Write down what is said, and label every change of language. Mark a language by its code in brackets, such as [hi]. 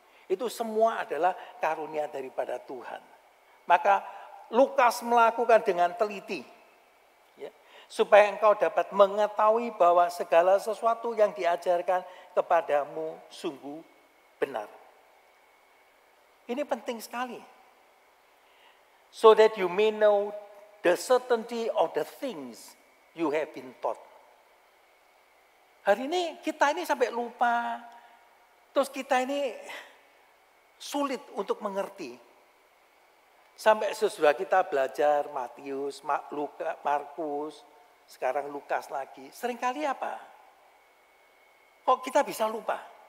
[id] Itu semua adalah karunia daripada Tuhan. Maka Lukas melakukan dengan teliti. Ya, supaya engkau dapat mengetahui bahwa segala sesuatu yang diajarkan kepadamu sungguh benar. Ini penting sekali. [en] So that you may know the certainty of the things you have been taught. [id] Hari ini kita ini sampai lupa. Terus kita ini sulit untuk mengerti. Sampai sesudah kita belajar Matius, Markus, sekarang Lukas lagi. Seringkali apa? Kok kita bisa lupa?